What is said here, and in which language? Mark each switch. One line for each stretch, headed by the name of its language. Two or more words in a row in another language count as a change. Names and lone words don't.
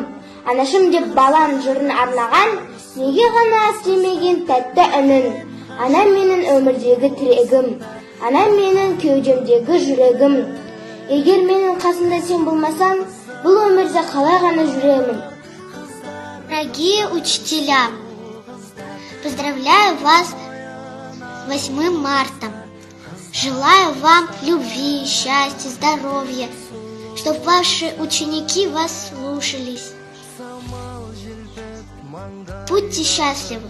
Kazakh: Анашым деп балан жырын арнаған, неге ғана естілмеген тәтті үнін. Анам менің өмірдегі тірегім, анам менің кеудемдегі жүрегім. Егер менің қасымда сен болмасаң, бұл өмірде қалай ғана жүремін.
Russian: Дорогие учителя, поздравляю вас с 8 марта. Желаю вам любви, счастья, здоровья, чтобы ваши ученики вас слушались. Будьте счастливы.